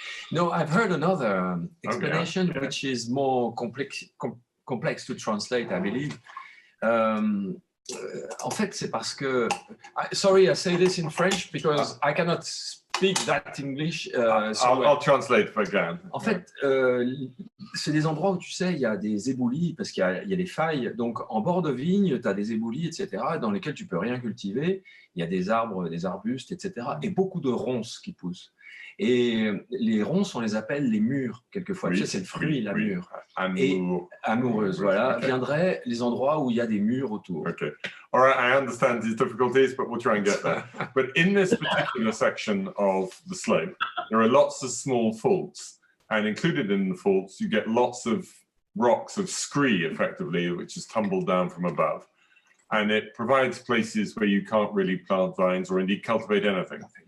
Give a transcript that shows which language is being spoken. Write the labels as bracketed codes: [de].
[en] No, I've heard another explanation, which is more complex to translate, I believe. [fr] En fait, c'est parce que, [en] sorry, I say this in French because I cannot speak that English. I'll translate if I can. [fr] En fait, c'est des endroits où, tu sais, il y a des éboulis, parce qu'il y a des failles. Donc, en bord de vigne, tu as des éboulis, etc., dans lesquels tu peux rien cultiver. Il y a des arbres, des arbustes, etc., et beaucoup de ronces qui poussent. Et les ronces, on les appelle les mûres, quelquefois. Oui, tu sais, c'est le fruit, la mûre. Et Amoureuses, voilà, viendraient les endroits où il y a des mûres autour. [en] Okay. All right, I understand these difficulties, but we'll try and get there. But in this particular section of the slope, there are lots of small faults. And included in the faults, you get lots of rocks of scree, effectively, which is tumbled down from above. And it provides places where you can't really plant vines or indeed cultivate anything.